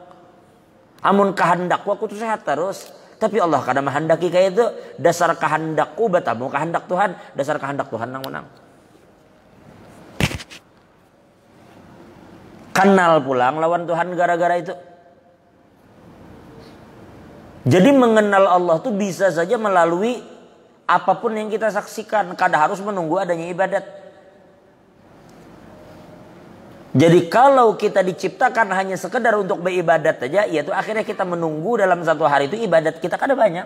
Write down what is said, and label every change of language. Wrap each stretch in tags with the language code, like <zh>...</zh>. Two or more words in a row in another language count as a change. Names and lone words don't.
<bjn>Amun kehendakku aku tuh sehat terus, tapi Allah kada menghendaki kayak itu. Dasar kehendakku batamu kehendak Tuhan, dasar kehendak Tuhan nang menang. Kenal pulang lawan Tuhan gara-gara itu.</bjn> <id>Jadi mengenal Allah tuh bisa saja melalui apapun yang kita saksikan, kada harus menunggu adanya ibadat. Jadi kalau kita diciptakan hanya sekedar untuk beribadat saja, yaitu akhirnya kita menunggu dalam satu hari itu ibadat kita kada banyak.</id>